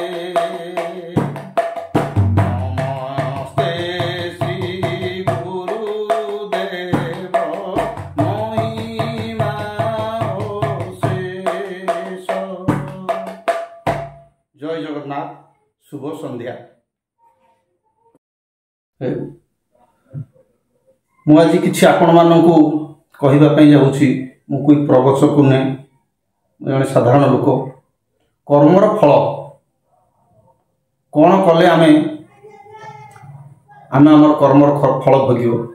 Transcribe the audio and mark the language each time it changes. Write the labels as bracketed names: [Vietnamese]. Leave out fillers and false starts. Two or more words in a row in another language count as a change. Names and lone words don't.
[Hindi] नमस्ते श्री गुरुदेव महिमा शेष। जय जगन्नाथ। शुभ संध्या। [Odia] ମୁଁ ଆଜି କିଛି ଆପଣମାନଙ୍କୁ କହିବା ପାଇଁ ଯାଉଛି। ମୁଁ କୋଇ ପ୍ରବଚକ ନୁହେଁ, ମୁଁ ଜଣେ ସାଧାରଣ ଲୋକ। କର୍ମର ଫଳ କ'ଣ କଲେ ଆମେ ଆମର କର୍ମର ଫଳ ଭୋଗିବ।